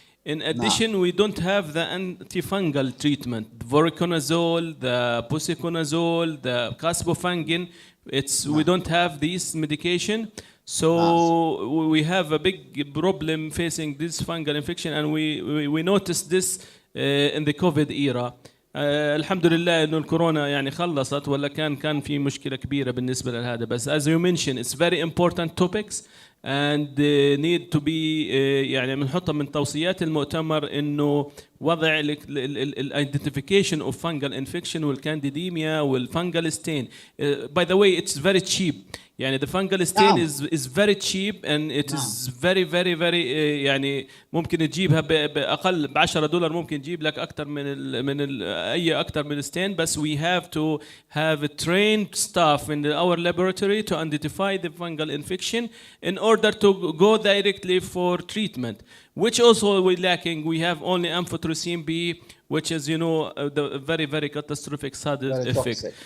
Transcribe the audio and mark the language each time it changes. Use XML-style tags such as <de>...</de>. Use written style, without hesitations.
<en>In addition, we don't have the antifungal treatment. Voriconazole, the posaconazole, the caspofungin, we don't have these medication. So we have a big problem facing this fungal infection, and we noticed this in the COVID era.</en> <ar>الحمد لله انه الكورونا يعني خلصت ولا كان في مشكله كبيره بالنسبه لهذا بس</ar> <en>as you mentioned it's very important topics and need to be</en> <ar>يعني بنحطها من توصيات المؤتمر انه وضع</ar> <en>identification of fungal infection</en> <ar>والcandidemia والfungal stain.</ar> <en>By the way, it's very cheap.</en> <ar>يعني</ar> <en>the fungal stain is very</en> <ar>cheap and it is very يعني ممكن تجيبها بأقل ب$10 ممكن تجيب لك أكثر من أي أكثر من stain. بس</ar> <en>we have to have a trained staff in our laboratory to identify the fungal infection in order to go directly for treatment, which also we're lacking. We have only amphotericin B, which is, the very catastrophic side effect.</en>